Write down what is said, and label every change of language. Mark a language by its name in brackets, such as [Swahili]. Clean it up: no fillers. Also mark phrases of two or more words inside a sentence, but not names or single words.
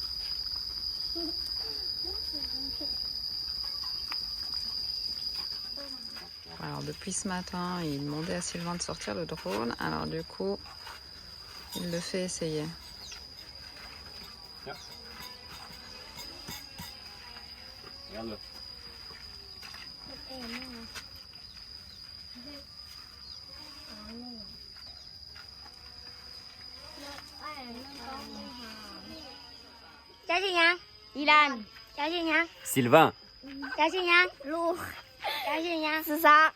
[French] Alors depuis ce matin, il demandait à Sylvain de sortir le drone, alors du coup, il le fait essayer. Tiens. Regarde-le. [Vietnamese] Cháu gì nha? Di Lan. Cháu gì nha? Sylvain. Cháu gì nha? Lu. Cháu gì nha? Sư sa.